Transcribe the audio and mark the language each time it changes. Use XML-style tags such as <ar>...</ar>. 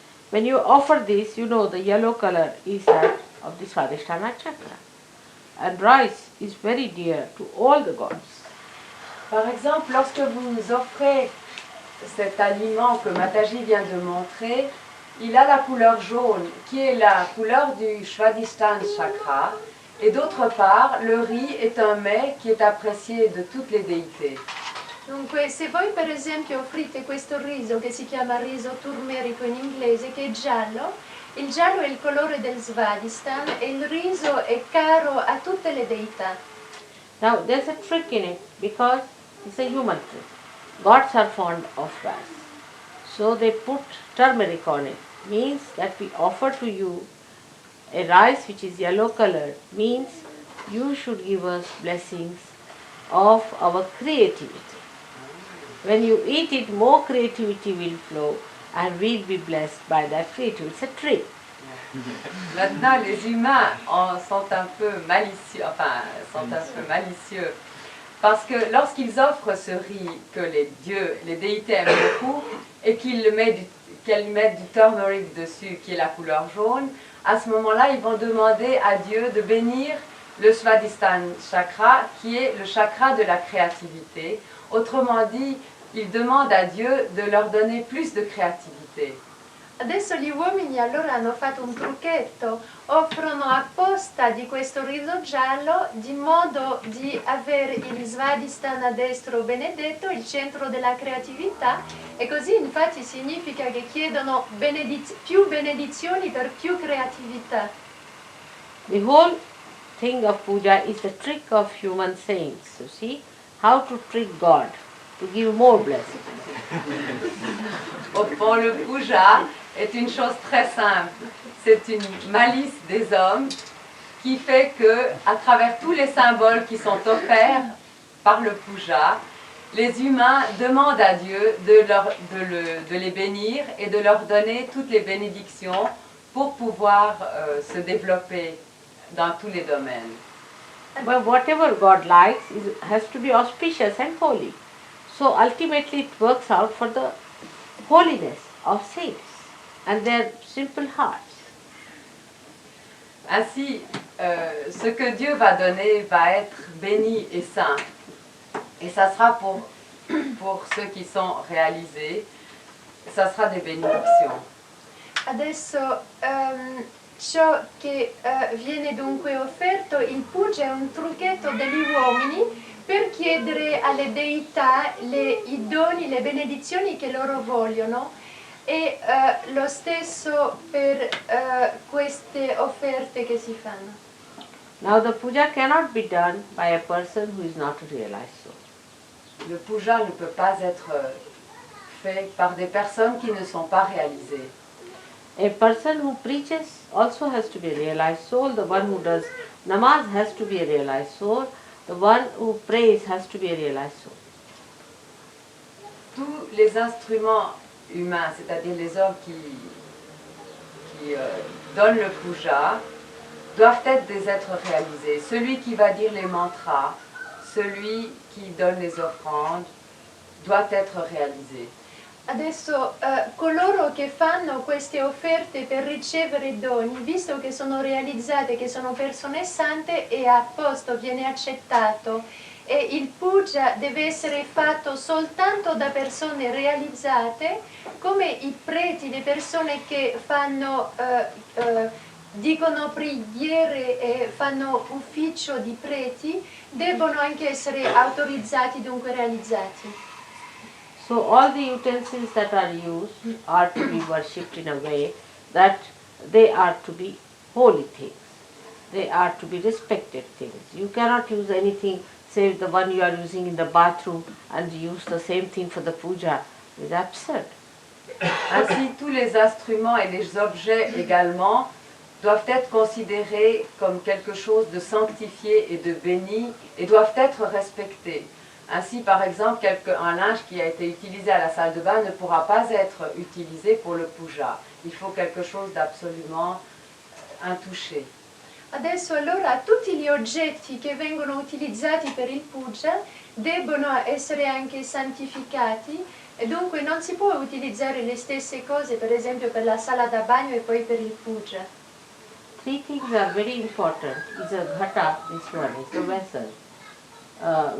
<en>When you offer this, you know the yellow color is that of the Swadhisthana chakra. And rice is very dear to all the gods.</en> <fr>Par exemple, lorsque vous offrez cet aliment que Mataji vient de montrer, il a la couleur jaune, qui est la couleur du Svadhisthana chakra, et d'autre part, le riz est un mets qui est apprécié de toutes les déités.</fr> <it>Dunque, se voi per esempio offrite questo riso che si chiama riso turmerico in inglese, che è giallo, il giallo è il colore del Svadhisthana e il riso è caro a tutte le deità.</it> <en>Now there's a trick in it because it's a human trick. Gods are fond of rice. So they put turmeric on it. Means that we offer to you a rice which is yellow colored, means you should give us blessings of our creativity. When you eat it, more creativity will flow and we'll be blessed by that creativity. It's a trick.</en> <fr>Maintenant, les humains sont un peu malicieux, parce que lorsqu'ils offrent ce riz que les dieux, les déités aiment beaucoup, et qu'elles mettent du turmeric dessus, qui est la couleur jaune, à ce moment-là, ils vont demander à Dieu de bénir le Svadhisthana chakra, qui est le chakra de la créativité. Autrement dit, ils demandent à Dieu de leur donner plus de créativité.</fr> <it>Adesso gli uomini allora hanno fatto un trucchetto, offrono apposta di questo riso giallo di modo di avere il Svadhisthana destro benedetto, il centro della creatività, e così infatti significa che chiedono più benedizioni per più creatività.</it> <en>The whole thing of puja is the trick of human saints. You see, how to trick God to give more blessings.</en> <fr>Au fond, le puja est une chose très simple. C'est une malice des hommes qui fait que, à travers tous les symboles qui sont offerts par le puja, les humains demandent à Dieu de les bénir et de leur donner toutes les bénédictions pour pouvoir se développer dans tous les domaines.</fr> <en>But whatever God likes has to be auspicious and holy. So ultimately it works out for the holiness of saints and their simple hearts.</en> <fr>Ainsi, ce que Dieu va donner va être béni et saint. Et ça sera pour pour ceux qui sont réalisés, ça sera des bénédictions.</fr> <it>Adesso ciò che viene dunque offerto, il puja è un trucchetto degli uomini per chiedere alle deità i doni, le benedizioni che loro vogliono, e lo stesso per queste offerte che si fanno.</it> <en>Now the puja cannot be done by a person who is not a realized soul.</en> <fr>Le puja ne peut pas être fait par des personnes qui ne sont pas réalisées.</fr> <en>A person who preaches also has to be a realized soul. The one who does namaz has to be a realized soul. The one who prays has to be a realized soul.</en> <fr>Tous les instruments humains, c'est-à-dire les hommes qui donnent le puja, doivent être des êtres réalisés. Celui qui va dire les mantras, celui qui donne les offrandes, doit être réalisé.</fr> <it>Adesso coloro che fanno queste offerte per ricevere i doni, visto che sono realizzate, che sono persone sante, è a posto, viene accettato. E il puja deve essere fatto soltanto da persone realizzate, come i preti, le persone che fanno, dicono preghiere e fanno ufficio di preti, debbono anche essere autorizzati, dunque realizzati.</it> <en>So all the utensils that are used are to be worshipped in a way that they are to be holy things. They are to be respected things. You cannot use anything save the one you are using in the bathroom and use the same thing for the puja. It is absurd.</en> <fr>Ainsi, tous les instruments et les objets également doivent être considérés comme quelque chose de sanctifié et de béni et doivent être respectés. Ainsi, par exemple, un linge qui a été utilisé à la salle de bain ne pourra pas être utilisé pour le puja. Il faut quelque chose d'absolument intouché.</fr> <it>Adesso allora tutti gli oggetti che vengono utilizzati per il puja debbono essere anche santificati e dunque non si può utilizzare le stesse cose, per esempio per la sala da bagno e poi per il puja.</it> <en>Three things are very important. Is a ghata, this one is the vessel.</en>